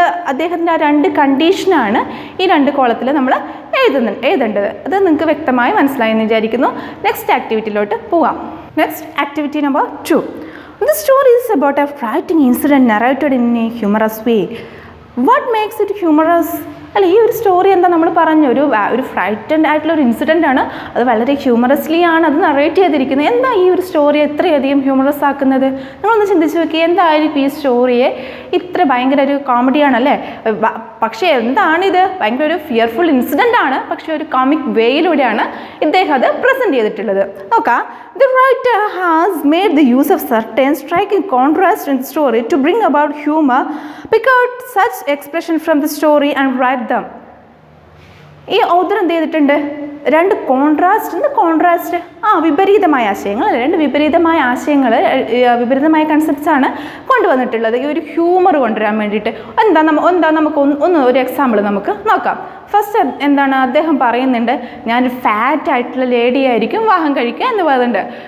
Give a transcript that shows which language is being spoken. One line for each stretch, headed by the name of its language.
Malayalam: അദ്ദേഹത്തിൻ്റെ ആ രണ്ട് കണ്ടീഷനാണ് ഈ രണ്ട് കോളത്തിൽ നമ്മൾ എഴുതേണ്ടത്. അത് നിങ്ങൾക്ക് വ്യക്തമായി മനസ്സിലായെന്ന് വിചാരിക്കുന്നു. നെക്സ്റ്റ് ആക്ടിവിറ്റിയിലോട്ട് പോവാം. Next activity number 2.
English: The story is about a frightening incident narrated in a humorous way. What makes it humorous?
Malayalam: അല്ല, ഈ ഒരു സ്റ്റോറി എന്താ നമ്മൾ പറഞ്ഞു, ഒരു ഫ്രൈറ്റൻഡ് ആയിട്ടുള്ള ഒരു ഇൻസിഡൻ്റ് ആണ്. അത് വളരെ ഹ്യൂമറസ്ലി ആണ് അത് നറേറ്റ് ചെയ്തിരിക്കുന്നത്. എന്താ ഈ ഒരു സ്റ്റോറി എത്രയധികം ഹ്യൂമറസ് ആക്കുന്നത്? നിങ്ങളൊന്ന് ചിന്തിച്ച് നോക്കി, എന്തായിരിക്കും ഈ സ്റ്റോറിയെ ഇത്ര ഭയങ്കര ഒരു കോമഡിയാണല്ലേ. പക്ഷേ എന്താണിത്, ഭയങ്കര ഒരു ഫിയർഫുൾ ഇൻസിഡൻ്റ് ആണ്. പക്ഷേ ഒരു കോമിക് വേയിലൂടെയാണ് ഇദ്ദേഹം അത് പ്രസൻറ്റ് ചെയ്തിട്ടുള്ളത്. നോക്കാം.
English: The writer has made the use of certain striking contrast in the story to bring about humor. Pick out such expression from the story and write them.
Malayalam: ഈ author എന്ത് ചെയ്തിട്ടുണ്ട്, രണ്ട് കോൺട്രാസ്റ്റ് വിപരീതമായ ആശയങ്ങൾ, രണ്ട് വിപരീതമായ ആശയങ്ങൾ, വിപരീതമായ കൺസെപ്റ്റ്സ് ആണ് കൊണ്ടുവന്നിട്ടുള്ളത് ഈ ഒരു ഹ്യൂമർ കൊണ്ടുവരാൻ വേണ്ടിയിട്ട്. നമുക്ക് ഒരു എക്സാമ്പിൾ നമുക്ക് നോക്കാം. ഫസ്റ്റ് എന്താണ് അദ്ദേഹം പറയുന്നുണ്ട്, ഞാനൊരു ഫാറ്റ് ആയിട്ടുള്ള ലേഡി ആയിരിക്കും വിവാഹം കഴിക്കുക എന്ന് പറയുന്നുണ്ട്.